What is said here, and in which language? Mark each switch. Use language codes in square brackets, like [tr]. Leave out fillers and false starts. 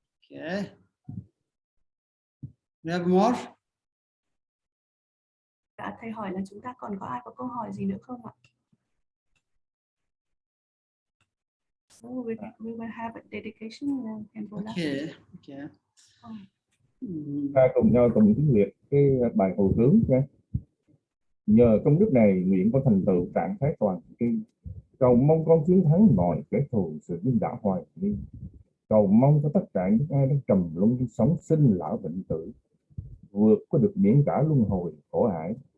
[en] Okay. We have more. [vi] Dạ, thầy hỏi là chúng ta còn có ai có câu hỏi gì nữa không ạ? [en] So we will have a dedication. Okay. Okay. [vi] Ta cùng nhau tụng tiếng Việt cái bài hồi hướng nha. Nhờ công đức này, nguyện có thành tựu trạng thái toàn tri, cầu mong con chiến thắng mọi kẻ thù, sự điên đảo hoài nghi, cầu mong cho tất cả những ai đang trầm luân sống sinh lão bệnh tử vượt có được miễn cả luân hồi khổ ải.